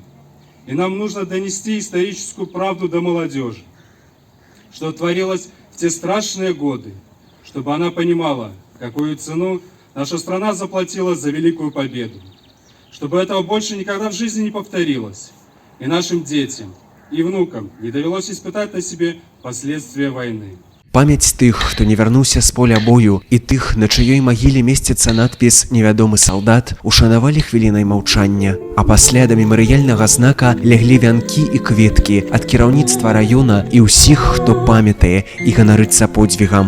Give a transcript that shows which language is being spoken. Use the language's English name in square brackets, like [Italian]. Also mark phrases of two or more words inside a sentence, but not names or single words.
[Russian] И нам нужно донести историческую правду до молодежи, что творилось в те страшные годы, чтобы она понимала, какую цену наша страна заплатила за великую победу, чтобы этого больше никогда в жизни не повторилось, и нашим детям и внукам не довелось испытать на себе последствия войны. [Belarusian] Памяць тых, хто не вярнуўся з поля бою, і тых, на чыёй магіле месціцца надпіс «Невядомы салдат», ушанавалі хвілінай маўчання. А пасля да мемарыяльнага знака ляглі вянкі і кветкі ад кіраўніцтва раёна і ўсіх, хто памятае і ганарыцца подзвігам.